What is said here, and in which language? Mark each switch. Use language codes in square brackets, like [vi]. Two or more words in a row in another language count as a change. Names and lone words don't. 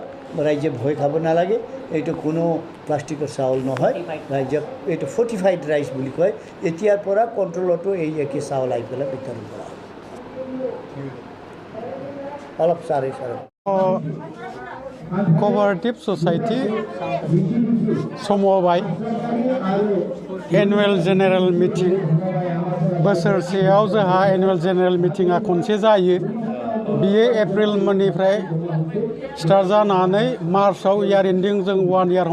[as] ৰাইজে ভয় খাব নালাগে, এইটো কোনো প্লাষ্টিকৰ চাউল নহয়। ৰাইজক এইটো [en] fortified rice [as] বুলি কয়। এতিয়াৰ পৰা কণ্ট্ৰলতো এই একে চাউল আহি পেলাই বিতৰণ কৰা অলপ চাৰে [en] cooperative society [brx] समबाय [en] annual general meeting [brx] बोसोरसेयाव जोंहा [en] annual general meeting [brx] खनसे जायो बियो एप्रिल मोननिफ्राय स्टार्ट जानानै मार्चआव [en] year ending [brx] जों 1 इयार